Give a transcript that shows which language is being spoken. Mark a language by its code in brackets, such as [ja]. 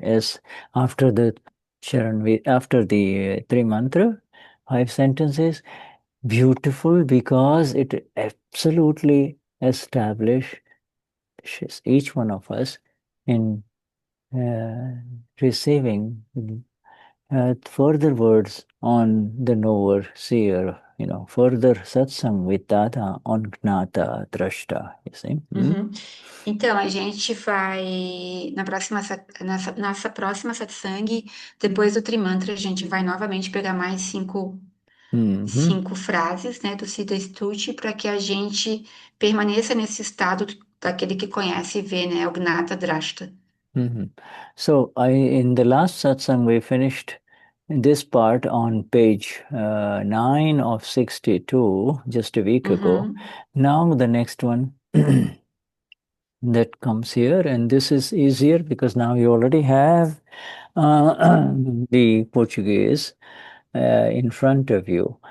[en] As after the Sharan, after the three mantra, 5 sentences, beautiful because it absolutely establishes each one of us in receiving further words on the Knower-Seer, further satsang with Dada on Gnata, Drashta, you see? [pt] Então, a gente vai, nessa próxima satsang, depois do Trimantra, a gente vai novamente pegar mais cinco frases, né, do Siddha Stuti, para que a gente permaneça nesse estado daquele que conhece e vê, né, o Gnata Drashta. [en] So, in the last satsang, we finished this part on page 9 of 62, just a week ago. Now, the next one that comes here, and this is easier because now you already have the Portuguese in front of you.